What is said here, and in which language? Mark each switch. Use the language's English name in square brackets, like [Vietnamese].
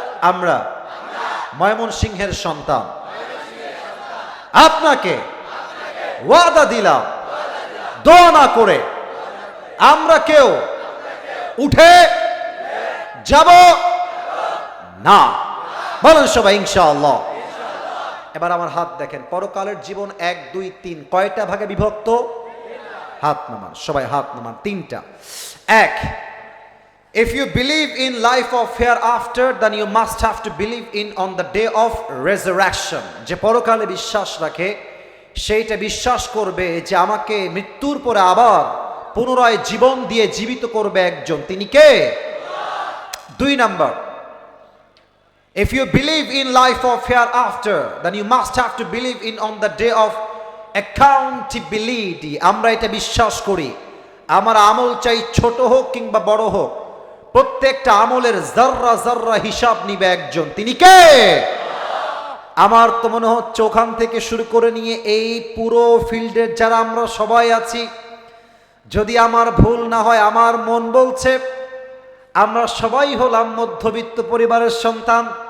[Bangla] আমরা ময়মনসিংহের সন্তান, আপনাকে ওয়াদা দিলাম, দোয়া না করে আমরা কেউ উঠে যাব না। বলেন সবাই ইনশাআল্লাহ। এবার আমার হাত দেখেন, পরকালের জীবন 1 2 3 কয়টা ভাগে বিভক্ত? হাত নামান সবাই, হাত নামান। 3টা। [English] 1, if you believe in life of hereafter, then you must have to believe in on the day of resurrection. [Bangla] যে পরকালে বিশ্বাস রাখে সেইটা বিশ্বাস করবে যে আমাকে মৃত্যুর পরে আবার পুনরায় জীবন দিয়ে জীবিত করবে একজন, তিনি কে? 2 number, [English] if you believe in life of hereafter, then you must have to believe in on the day of accountability. [Bangla] আমরা এটা বিশ্বাস করি, আমার আমল চাই ছোট হোক কিংবা বড় হোক, প্রত্যেকটা আমলের জাররা জাররা হিসাব নিবে একজন, তিনি কে? আমার তো মনে হচ্ছে ওখান থেকে শুরু করে নিয়ে এই পুরো ফিল্ডের যারা আমরা সবাই আছি, যদি আমার ভুল না হয় আমার মন বলছে আমরা সবাই হলাম মধ্যবিত্ত পরিবারের সন্তান।